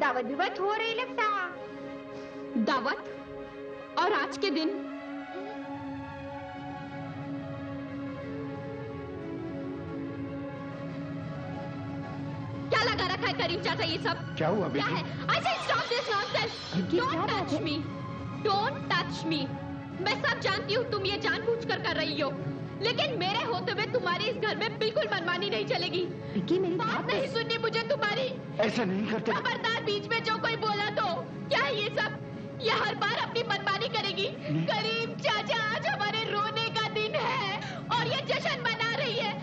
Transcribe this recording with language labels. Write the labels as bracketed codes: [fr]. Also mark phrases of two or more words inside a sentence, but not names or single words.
[hi] दावत बिवत हो रही लगता। दावत? और आज के दिन? क्या लगा रखा है करीम चाचा ये सब? क्या हुआ बेटी? क्या है? [en] I say stop this nonsense. Don't touch me. Don't touch me. [hi] मैं सब जानती हूँ तुम ये जानबूझकर कर रही हो, लेकिन मेरे होते हुए तुम्हारी इस घर में बिल्कुल मनमानी नहीं चलेगी। विक्की मेरी बात नहीं सुननी मुझे तुम्हारी। ऐसा नहीं करते। खबरदार बीच में जो कोई बोला तो। क्या है ये सब? ये हर बार अपनी मनमानी करेगी। करीम चाचा आज हमारे रोने का दिन है और ये जश्न मना रही है।